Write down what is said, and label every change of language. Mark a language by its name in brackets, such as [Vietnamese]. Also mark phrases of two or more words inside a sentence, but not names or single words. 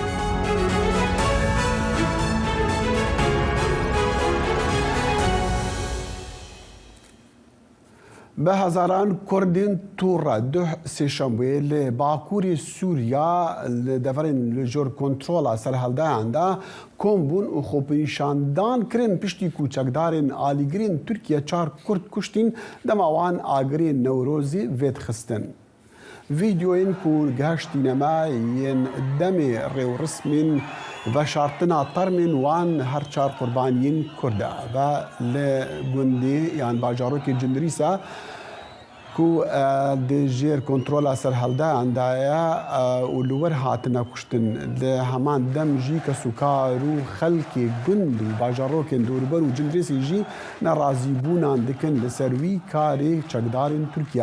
[Kurdish] بە هەزاران کوردین تووڕە دوح سێشەمبێ لە باکووری سووریا لە دەڤەرین لە ژۆر کۆنترۆڵە سەرهەڵدایاندا کۆم بوون و خۆپیشاندان کرن پشتی کوچەکدارên ئالیگرین تورکیا 4 کورد کوشتین دەماوان ئاگرên نەورۆزی vêt xistin. Vîdyoyên ku gihiştîneme yên demê rêwrismên veşartina termên wan her 4 qurbaniyên Kurd e ve li gundê yan bajarokê Cindrîsa ku di jêr kontrola serhildayan de ye û li wir hatine kuştin, li heman dem jî kesûkar û xelkê gund û bajarokên dûrber û Cindrîsê jî nerazîbûnan dikin li ser wî karê çekdarên Tirkiye.